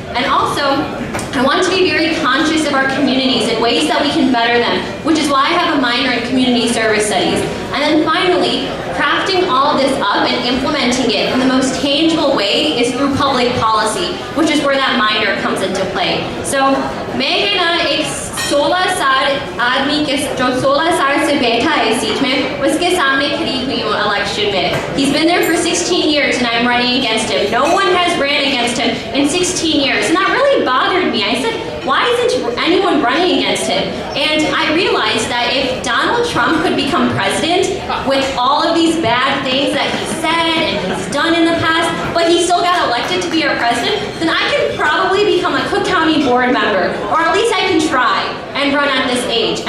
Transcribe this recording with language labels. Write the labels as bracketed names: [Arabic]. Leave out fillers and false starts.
[English] And also, I want to be very conscious of our communities and ways that we can better them, which is why I have a minor in community service studies. And then finally, crafting all of this up and implementing it in the most tangible way is through public policy, which is where that minor comes into play. [Hindi] So, मैं ना एक 16 साल आदमी के जो 16 साल से बैठा है सीट में उसके सामने खड़ी हुई हूँ election में. [English] He's been there for 16 years and I'm running against him. No one has ran against him in 16 years, and that really bothered me. I said, why isn't anyone running against him? And I realized that if Donald Trump could become president with all of these bad things that he said and he's done in the past, but he still got elected to be our president, then I could probably become a Cook County board member, or at least I can try and run at this age.